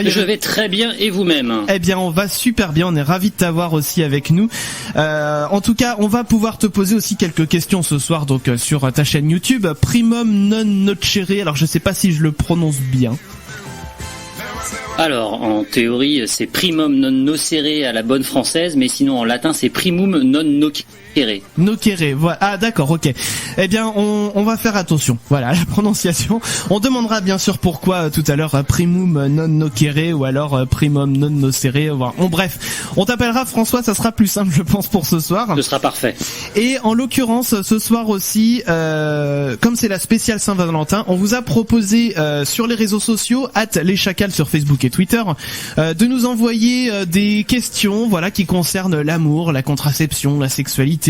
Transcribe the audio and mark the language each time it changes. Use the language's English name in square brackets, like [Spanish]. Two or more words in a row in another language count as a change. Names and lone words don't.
[French] je vais très bien, et vous-même? Eh bien, on va super bien, on est ravis de t'avoir aussi avec nous. En tout cas, on va pouvoir te poser aussi quelques questions ce soir donc sur ta chaîne YouTube Primum Non Nocere. Alors, je sais pas si je le prononce bien. Alors, en théorie, c'est primum non nocere à la bonne française, mais sinon en latin, c'est primum non nocere. Nocere, voilà. Ah d'accord, ok. Eh bien, on va faire attention. Voilà, à la prononciation. On demandera bien sûr pourquoi tout à l'heure primum non nocere ou alors primum non nocere. Voilà. Bon, bref, on t'appellera François, ça sera plus simple, je pense, pour ce soir. Ce sera parfait. Et en l'occurrence, ce soir aussi, comme c'est la spéciale Saint-Valentin, on vous a proposé sur les réseaux sociaux, @leschacals sur Facebook et Twitter, de nous envoyer des questions, voilà, qui concernent l'amour, la contraception, la sexualité.